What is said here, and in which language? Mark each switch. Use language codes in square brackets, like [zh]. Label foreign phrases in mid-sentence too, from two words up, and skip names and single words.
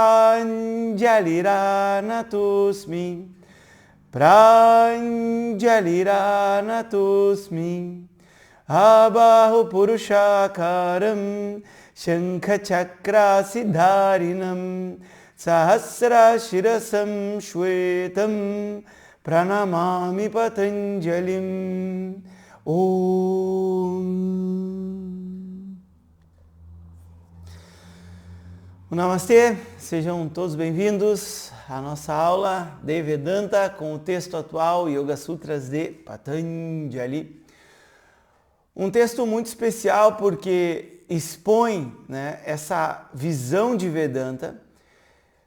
[sa] प्राञ्जलिरानतोऽस्मि प्राञ्जलिरानतोऽस्मि आबाहु पुरुषाकारं शङ्ख सिद्धारिणं सहस्र शिरसं श्वेतं प्रणमामि पतञ्जलिम्. Om. [pt] Namastê, sejam todos bem-vindos à nossa aula de Vedanta com o texto atual Yoga Sutras de Patanjali. Um texto muito especial porque expõe, essa visão de Vedanta, que